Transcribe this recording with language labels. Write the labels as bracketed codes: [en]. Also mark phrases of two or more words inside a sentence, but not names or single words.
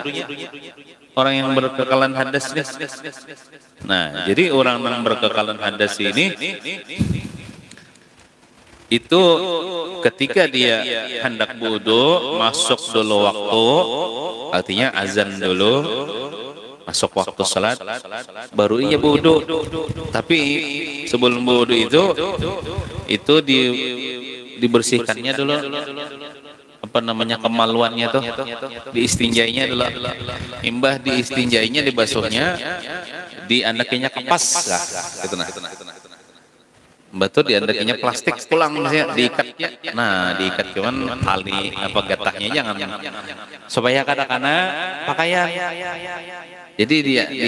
[id] Orang yang berkekalan hadas nih. Nah, jadi orang yang berkekalan hadas ini itu ketika dia hendak wudu masuk dulu waktu, artinya azan dulu, masuk waktu salat, baru ia wudu. [bjn] Tapi sebelum wudu itu dibersihkannya dulu, apa namanya kemaluannya tuh diistinjainya adalah imbah diistinjainya dibasuhnya diandakinya kapas lah gitu nah betul diandakinya plastik pulang misalnya diikatnya nah diikat cuman tali apa getahnya jangan supaya kadang-kadang pakaian jadi dia